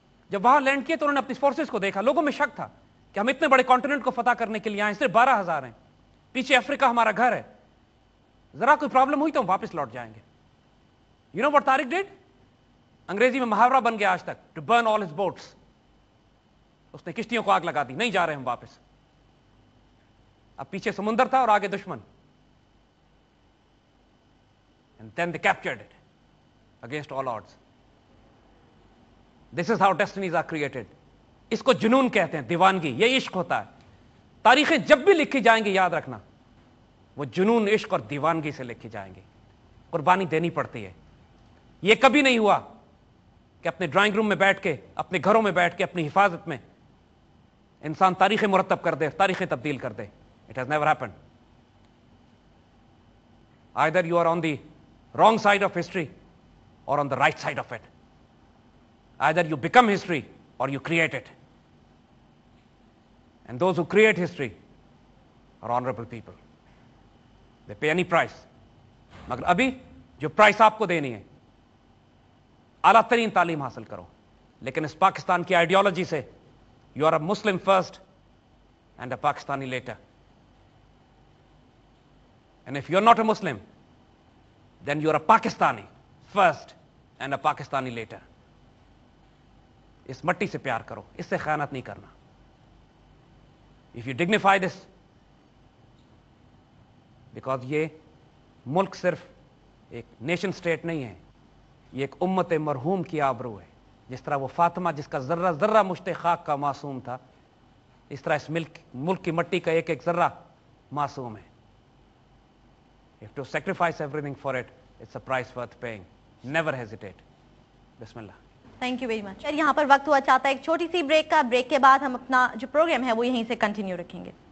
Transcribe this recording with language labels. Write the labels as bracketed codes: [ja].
[ur] جب وہاں لینڈ کیے تو انہوں نے اپنی فورسز کو دیکھا، لوگوں میں شک تھا کہ ہم اتنے بڑے کانٹیننٹ کو فتح کرنے کے لیے آئے، صرف 12,000 ہیں، پیچھے افریقہ ہمارا گھر ہے، ذرا کوئی پرابلم ہوئی تو ہم واپس لوٹ جائیں گے. [en] You know what Tariq did? [ur] انگریزی میں محاورہ بن گیا آج تک، [en] To burn all his boats. [ur] اس نے کشتیوں کو آگ لگا دی، نہیں جا رہے ہم واپس. اب پیچھے سمندر تھا اور آگے دشمن. [en] And then they captured it against all odds. This is how destinies are created. اس کو جنون کہتے ہیں، دیوانگی. یہ عشق ہوتا ہے. تاریخیں جب بھی لکھی جائیں گی یاد رکھنا وہ جنون، عشق اور دیوانگی سے لکھی جائیں گی. قربانی دینی پڑتی ہے. یہ کبھی نہیں ہوا کہ اپنے ڈرائنگ روم میں بیٹھ کے، اپنے گھروں میں بیٹھ کے اپنی حفاظت میں انسان تاریخیں مرتب کر دے، تاریخیں تبدیل کر دے. It has never happened. Either you are on the wrong side of history or on the right side of it. Either you become history or you create it. And those who create history are honorable people. They pay any price. [ur] مگر ابھی جو price آپ کو دینی ہے، اعلیٰ ترین تعلیم حاصل کرو. لیکن اس پاکستان کی آئیڈیالوجی سے [en] you are a Muslim first and a Pakistani later. And if you're not a Muslim, then you're a Pakistani first and a Pakistani later. [ur] اس مٹی سے پیار کرو، اس سے خیانت نہیں کرنا. [en] If you dignify this, because [ur] یہ ملک صرف ایک نیشن سٹیٹ نہیں ہے، یہ ایک امت مرحوم کی آبرو ہے. جس طرح وہ فاطمہ جس کا ذرہ ذرہ مشت خاک کا معصوم تھا، اس طرح اس ملک کی مٹی کا ایک ایک ذرہ معصوم ہے. [en] You have to sacrifice everything for it. It's a price worth paying. Never hesitate. [ur] بسم اللہ. [en] Thank you very much. [ur] یہاں پر وقت ہوا چاہتا ہے ایک چھوٹی سی بریک کا. بریک کے بعد ہم اپنا جو پروگرام ہے وہ یہیں سے کنٹینیو رکھیں گے.